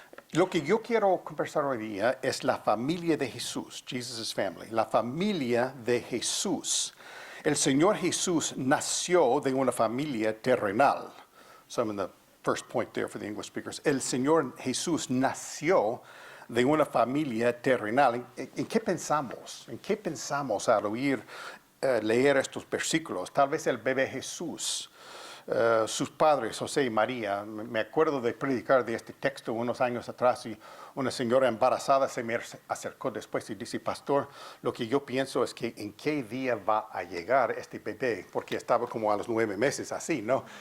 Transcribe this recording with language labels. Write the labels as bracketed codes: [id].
[es] Lo que yo quiero conversar hoy día es la familia de Jesús, [en] Jesus' family, [es] la familia de Jesús. El Señor Jesús nació de una familia terrenal. [en] So I'm in the first point there for the English speakers. [es] El Señor Jesús nació de una familia terrenal. ¿En qué pensamos? ¿En qué pensamos al oír leer estos versículos? Tal vez el bebé Jesús. Sus padres, José y María. Me acuerdo de predicar de este texto unos años atrás y una señora embarazada se me acercó después y dice, pastor, lo que yo pienso es que en qué día va a llegar este bebé, porque estaba como a los 9 meses así, ¿no?